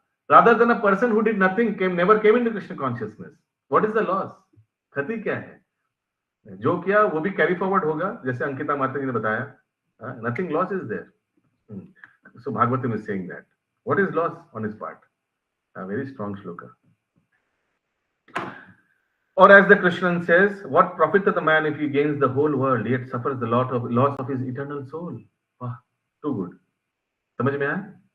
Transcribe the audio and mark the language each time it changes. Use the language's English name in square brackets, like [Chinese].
[English] Rather than a person who did nothing, never came into Krishna consciousness. What is the loss? [Hindi] क्षति क्या है? जो किया वो भी कैरी फॉरवर्ड होगा, जैसे अंकिता माता जी ने बताया. [English] Nothing loss is there. So Bhagavatam is saying that. What is loss on his part? A very strong shloka. Or as the Krishnan says, what profiteth a man if he gains the whole world yet suffers the loss of his eternal soul? Wow, too good. [Hindi] समझ में आया?